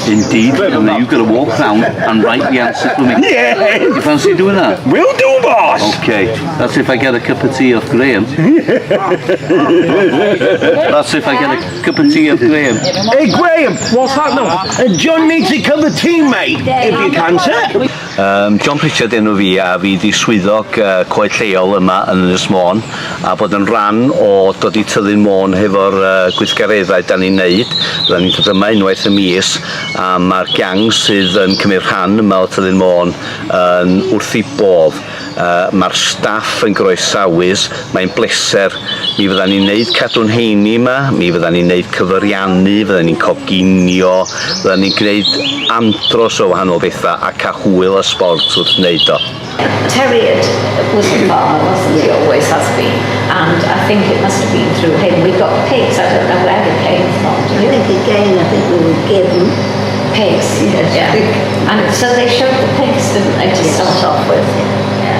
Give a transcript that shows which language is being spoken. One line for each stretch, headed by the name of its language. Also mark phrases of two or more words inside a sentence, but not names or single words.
English: Indeed, and then you've got to walk round and write the answer for me. Yeah. You fancy doing that? Will do, boss. Okay, that's if I get a cup of tea off Graham. That's if I get a cup of tea off Graham. Hey Graham, what's that now? John needs a cup of tea, mate, if you can, sir.
Welsh: John Pritchard enw fi, a fi di swyddog coed lleol yma yn Ynys Môn, a bod yn rhan o dod i Tyddyn Môn hefo'r gweithgareddau da ni'n neud. Da ni'n dod yma unwaith y mis, a mae'r gang sydd yn cymryd rhan yma o Tyddyn Môn yn wrth ei bodd. Mae'r staff yn groesawus, mae'n bleser. Mi fydda ni'n neud cadw'n heini yma, mi fydda ni'n neud cyfyriannu, fydda ni'n coginio, fydda ni'n gwneud andros o wahanol bethau a ca hwyl a sport wrth wneud o.
English: Terry was a farmer, wasn't he? Always has been. And I think it must have been through him. We got pigs, I don't know where they came from. I think again, I think we were given Pigs, yeah. And so they showed the pigs, didn't they, to start off with? Yeah.